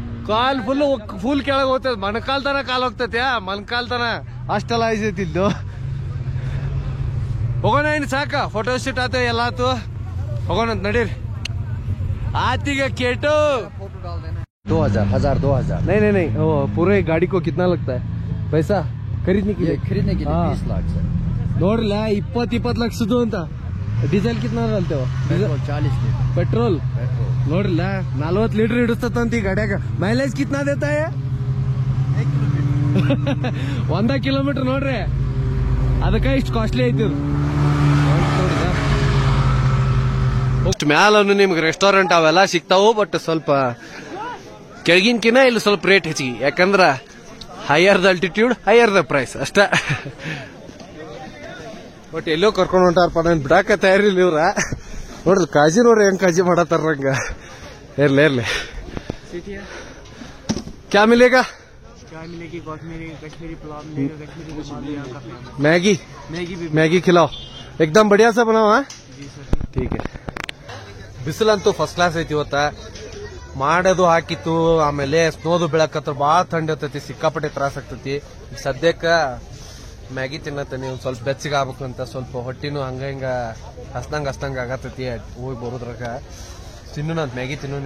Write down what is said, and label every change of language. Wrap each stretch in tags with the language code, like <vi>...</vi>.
<kn>ಕಾಲ್ full ಕೆಳಗೆ ಹೋಗ್ತದ, ಮೊಣಕಾಲ್ ತನ ಕಾಲ್ ಹೋಗ್ತೈತೆ, ಮೊಣಕಾಲ್ ತನ ಅಷ್ಟೆಲ್ಲ ಐತಿದ್ದು. ಹೋಗೋಣ ಇನ್ನು ಸಾಕ, ಫೋಟೋ ಶೂಟ್ ಆತ ಎಲ್ಲ ಆತು, ಹೋಗೋಣ ಅಂತ ನಡೀರಿ. आती का केटो 2000</kn> <hi>नहीं वो पूरे गाड़ी को कितना लगता है पैसा खरीदने के लिए? 20 लाख सर।</hi> <kn>ನೋಡ್ರಲ್ಲ 20 ಲಕ್ಷದ್ದು ಅಂತ. ಡೀಸೆಲ್</kn> <hi>ಕಿತ್ನಾ ಡಾಲ್ತೇವ? 40 लीटर</hi> <kn>ಪೆಟ್ರೋಲ್ ನೋಡ್ರಲ್ಲ 40 ಲೀಟರ್ ಹಿಡಿಸ್ತಂತ ಈ ಗಾಡಿಯಾಗ.</kn> <hi>Mileage ಕಿತ್ನಾ ದೇತಾ high?</hi> <kn>100 ಕಿಲೋಮೀಟರ್ ನೋಡ್ರಿ, ಅದಕ್ಕೆ ಇಷ್ಟು ಕಾಸ್ಟ್ಲಿ ಐತಿ. ಮ್ಯಾಲನು ನಿಮ್ಗೆ ರೆಸ್ಟೋರೆಂಟ್ ಅವೆಲ್ಲ ಸಿಗ್ತಾವು, ಬಟ್ ಸ್ವಲ್ಪ ಕೆಳಗಿನಕಿನ ಇಲ್ಲಿ ಸ್ವಲ್ಪ ರೇಟ್ ಹೆಚ್ಚಿಗೆ. ಯಾಕಂದ್ರ higher the altitude higher the price ಅಷ್ಟ. ಬಟ್ ಎಲ್ಲೋ ಕರ್ಕೊಂಡು ಹೊಂಟಾರಪ್ಪ, ನಾನು ಬಿಡಾಕ ತಯಾರಿಲ್ಲ ಇವ್ರ. ನೋಡ್ರಿ ಕಾಜಿ ನೋಡ್ರಿ ಹೆಂಗ್ ಕಾಜಿ ಮಾಡತ್ತಾರ ಹಂಗ. ಇರ್ಲಿ</kn> <hi>क्या मिलेगा? कश्मीरी पुलाव मिलेगा, कश्मीरी रुमाल यहाँ का फेमस। मैगी खिलाओ, एकदम बढ़िया सा बनाओ. ठीक है.</hi> <kn>ಬಿಸಿಲಂತೂ ಫಸ್ಟ್ ಕ್ಲಾಸ್ ಐತಿ ಇವತ್ತ. ಮಾಡೋದು ಹಾಕಿತ್ತು, ಆಮೇಲೆ ಸ್ನೋದು ಬೆಳಕತ್ರ ಬಾಳ ಥಂಡಿ ಇರ್ತೈತಿ, ಸಿಕ್ಕಾಪಟ್ಟೆ ತ್ರಾಸ ಆಗ್ತೈತಿ. ಸದ್ಯಕ್ಕ ಮ್ಯಾಗಿ ತಿನ್ನತ್ತೀನಿ, ಒಂದ್ ಸ್ವಲ್ಪ ಬೆಚ್ಚಗೆ ಆಗ್ಬೇಕು ಅಂತ. ಸ್ವಲ್ಪ ಹೊಟ್ಟಿನೂ ಹಂಗ ಹಿಂಗ ಹಸ್ದಂಗ ಆಗತ್ತೈತಿ ಹೋಗಿ ಬರೋದ್ರಾಗ. ತಿನ್ನೋಣ ಅಂತ ಮ್ಯಾಗಿ ತಿನ್ನೋಣ.</kn>